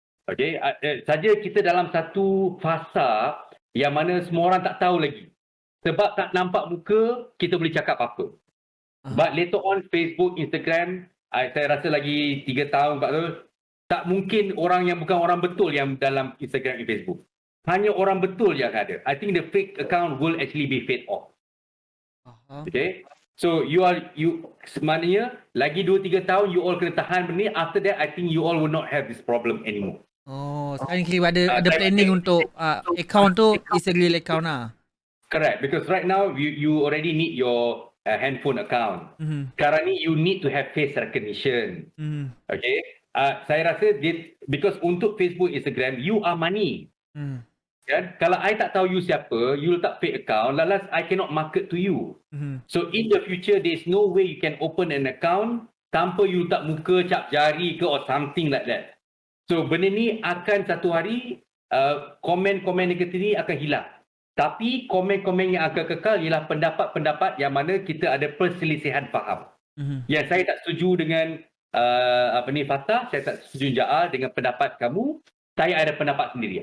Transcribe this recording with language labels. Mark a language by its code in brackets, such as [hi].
[ms] Okay, saja kita dalam satu fasa yang mana semua orang tak tahu lagi. Sebab tak nampak muka, kita boleh cakap apa. [en] But later on [ms] Facebook, Instagram, saya rasa lagi 3 tahun, 4 tahun, tak mungkin orang yang bukan orang betul yang dalam Instagram dan Facebook. Hanya orang betul yang ada. [en] I think the fake account will actually be fade off. Okay. [ms] So sebenarnya lagi 2-3 tahun [en] you all [ms] kena tahan benda ni. [en] After that I think you all will not have this problem anymore. [ms] Oh, sekarang kira ada planning untuk account tu [en] is a real account [ms] lah. [en] Correct, because right now you already need your handphone account. [ms] Sekarang ni [en] you need to have face recognition. Okay, [ms] saya rasa [en] because [ms] untuk [en] Facebook, Instagram, you are money. [ms] Kan? Kalau [en] I [ms] tak tahu [en] you [ms] siapa, [en] you [ms] letak [en] fake account, last I cannot market to you. So in the future, there's no way you can open an account [ms] tanpa [en] you [ms] letak muka, cap jari ke [en] or something like that. [ms] So benda ni akan satu hari komen-komen negatif ni akan hilang. Tapi komen-komen yang akan kekal ialah pendapat-pendapat yang mana kita ada perselisihan faham. Yang saya tak setuju dengan Fatah, saya tak setuju Jaal dengan pendapat kamu, saya ada pendapat sendiri.